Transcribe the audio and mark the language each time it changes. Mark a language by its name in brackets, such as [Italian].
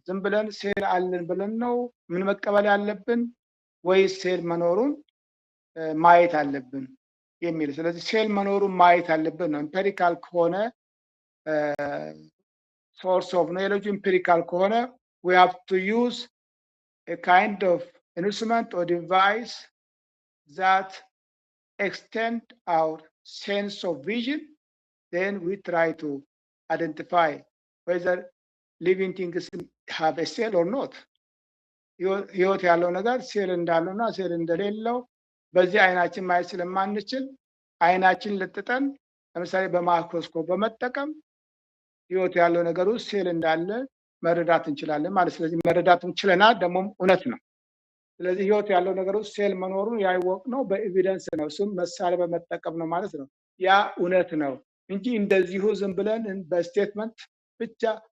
[Amharic] ዝም ብለን ሴል አለን ብለን ነው ምን መቀበል ያለብን ወይስ ሴል መኖሩን ማየት አለብን የሚል። ስለዚህ ሴል መኖሩን ማየት አለብን ነው። ኢምፒሪካል ከሆነ ሶርስ ኦፍ ኖሌጅ ኢምፒሪካል ከሆነ [English] we have to use a kind of instrument or device that extend our sense of vision. Then we try to identify whether living things have a cell or not. [Amharic] ህይወት ያለው ነገር ሴል እንዳለውና ሴል እንደሌለው በዚህ አይናችን ማየት ስለማንችል አይናችን ልጥጠን ለምሳሌ በማይክሮስኮፕ በመጠቀም ህይወት ያለው ነገር ውስጥ ሴል እንዳለ መረዳት እንችላለን ማለት። ስለዚህ መረዳት እንችለናል፣ ደግሞ እውነት ነው። ስለዚህ ህይወት ያለው ነገር ውስጥ ሴል መኖሩን ያወቅነው በኤቪደንስ ነው። እሱም መሳሪያ በመጠቀም ነው ማለት ነው። ያ እውነት ነው እንጂ እንደዚሁ ዝም ብለን በስቴትመንት ብቻ